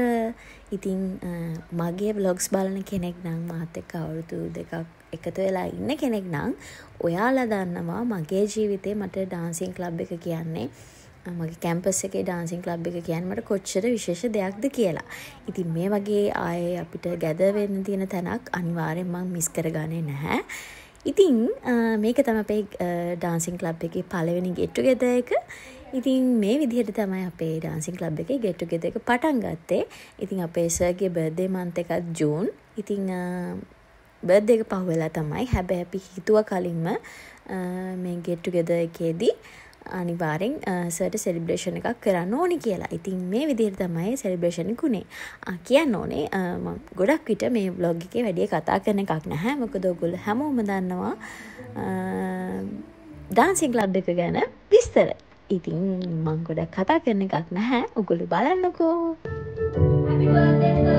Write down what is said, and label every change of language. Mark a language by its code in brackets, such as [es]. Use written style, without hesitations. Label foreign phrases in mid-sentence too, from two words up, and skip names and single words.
[si] ඉතින් මගේ vlogs බලන කෙනෙක් නම් මාත් එක්ක අවුරුදු දෙකක් එකතු වෙලා ඉන්න කෙනෙක් නම් ඔයාලා දන්නවා මගේ ජීවිතේ මට [en] dancing club [si] එක කියන්නේ මගේ කැම්පස් එකේ [en] dancing club [si] එක කියන්නේ මට කොච්චර විශේෂ දෙයක්ද කියලා. ඉතින් මේ වගේ ආයේ අපිට gather වෙන්න තියෙන තැනක් අනිවාර්යෙන් මං මිස් කරගන්නේ නැහැ. ඉතින් මේක තමයි අපේ [en] dancing club [si] එකේ පළවෙනි [en] get together [si] එක. ඉතින් මේ විදිහට තමයි අපේ [en] dancing club [si] එකේ [en] get together [si] එක පටන් ගත්තේ. ඉතින් අපේ සර්ගේ [en] birthday month [si] එකත් ජූන්. ඉතින් birthday එක පහුවෙලා තමයි. හැබැයි අපි හිතුවා කලින්ම මේ [en] get together [si] එකේදී අනිවාර්යෙන් සර්ට celebration එකක් කරන්න ඕනි කියලා. ඉතින් මේ විදිහට තමයි celebration එක උනේ. කියන්න ඕනේ මම ගොඩක් විට මේ vlog එකේ වැඩි කතා කරන එකක් නැහැ. මොකද ඔයගොල්ලෝ හැමෝම දන්නවා [en] dancing club [si] එක ගැන විස්තර. ඉතින් මම ගොඩක් කතා කරන එකක් නැහැ. ඔයගොල්ලෝ බලන්නකෝ. [en] Happy birthday sir.